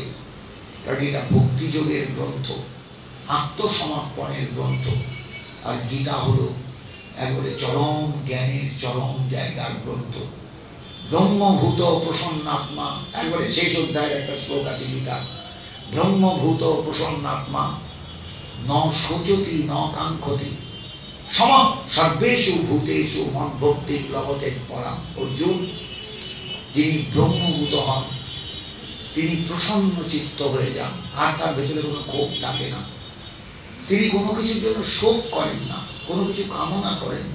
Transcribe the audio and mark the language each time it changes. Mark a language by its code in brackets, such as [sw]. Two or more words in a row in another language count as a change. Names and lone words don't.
[bn] কারণ এটা ভক্তিযোগের গ্রন্থ, আত্মসমর্পণের গ্রন্থ। আর গীতা হলো একবারে চরম জ্ঞানের চরম জায়গার গ্রন্থ। [sa] ব্রহ্মভূত প্রসন্নাত্মা, [bn] একবারে শেষ অধ্যায়ের একটা শ্লোক আছে গীতা, [sa] ব্রহ্মভূত প্রসন্নাত্মা ন শোচতি ন কাঙ্ক্ষতি সম সর্বেষু ভূতেষু মদ্ভক্তি প্লবতে পরাম। [bn] অর্জুন, যিনি ব্রহ্মভূত হন, তিনি প্রসন্ন চিত্ত হয়ে যান, আর তার ভেতরে কোনো ক্ষোভ থাকে না। তিনি কোনো কিছুর জন্য শোক করেন না, কোনো কিছু কামনা করেন না।